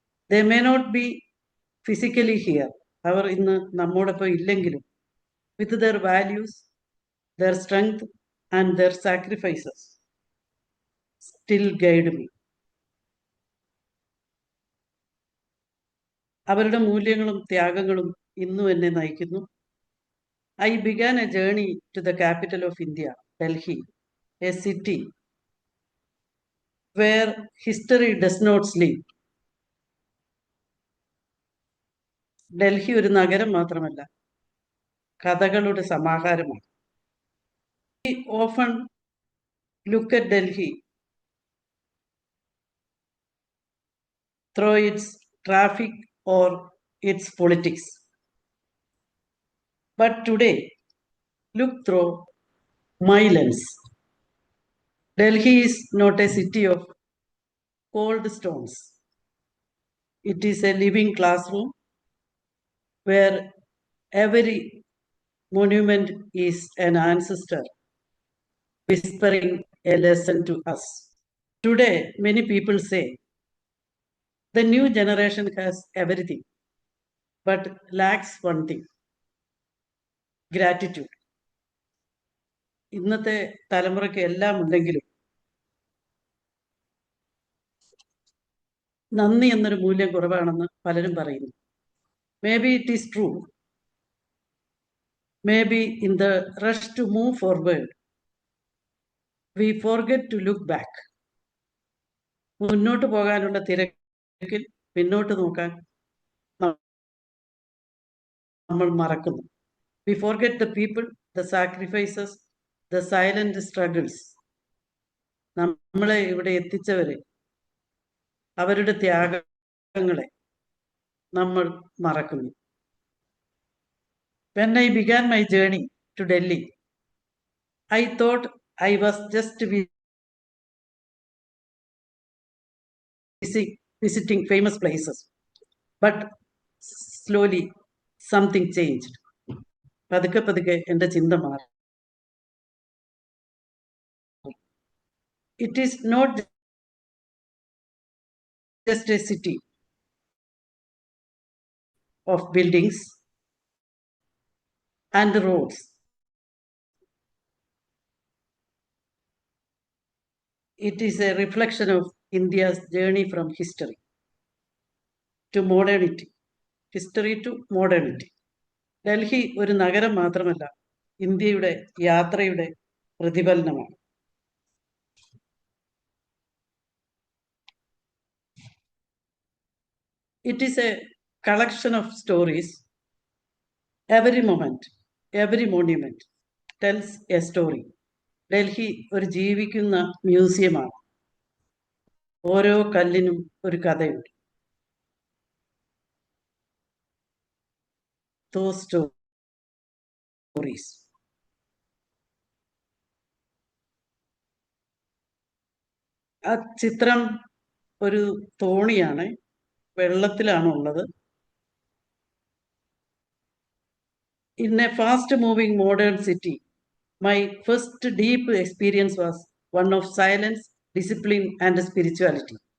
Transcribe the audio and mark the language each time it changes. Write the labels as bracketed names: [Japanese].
[English] They may not be physically here, [Malayalam] അവർ ഇന്ന് നമ്മോടൊപ്പം ഇല്ലെങ്കിലും, [English] with their values, their strength and their sacrifices still guide me. [Malayalam] അവരുടെ മൂല്യങ്ങളും ത്യാഗങ്ങളും ഇന്നും എന്നെ നയിക്കുന്നു. [English] I began a journey to the capital of India, Delhi, a city where history does not sleep. [Malayalam] Delhi ഒരു നഗരം മാത്രമല്ല, കഥകളുടെ സമാഹാരമാണ്. [English] We often look at Delhi through its traffic or its politics. But today, look through my lens. Delhi is not a city of cold stones. It is a living classroom where every monument is an ancestor whispering a lesson to us. Today, many people say the new generation has everything but lacks one thing: gratitude. [Malayalam] ഇന്നത്തെ തലമുറയ്ക്ക് എല്ലാം ഉണ്ടെങ്കിലും നന്ദി എന്നൊരു മൂല്യം കുറവാണെന്ന് പലരും പറയുന്നു. [English] Maybe it is true. Maybe in the rush to move forward, we forget to look back. [Malayalam] മുന്നോട്ട് പോകാനുള്ള തിരക്കിൽ പിന്നോട്ട് നോക്കാൻ നമ്മൾ മറക്കുന്നു. [English] We forget the people, the sacrifices, the silent struggles. [Malayalam] നമ്മളെ ഇവിടെ എത്തിച്ചവരെ, അവരുടെ ത്യാഗങ്ങളെ നമ്മൾ മറക്കുന്നു. [English] When I began my journey to Delhi, I thought I was just visiting famous places. But slowly something changed. [Malayalam] പതുക്കെ പതുക്കെ എൻ്റെ ചിന്ത മാറി. [English] It is not just a city of buildings and roads. It is a reflection of India's journey from history to modernity. History to modernity. [Malayalam] Delhi ഒരു നഗരം മാത്രമല്ല, ഇന്ത്യയുടെ യാത്രയുടെ പ്രതിഫലനമാണ്. [English] It is a collection of stories. Every moment, every monument tells a story. [Malayalam] Delhi ഒരു ജീവിക്കുന്ന മ്യൂസിയമാണ്. ഓരോ കല്ലിനും ഒരു കഥയുണ്ട്. [English] Those stories. [Malayalam] ആ ചിത്രം ഒരു തോണിയാണ്, വെള്ളത്തിലാണുള്ളത്. [English] In a fast moving modern city, my first deep experience was one of silence, discipline, and spirituality.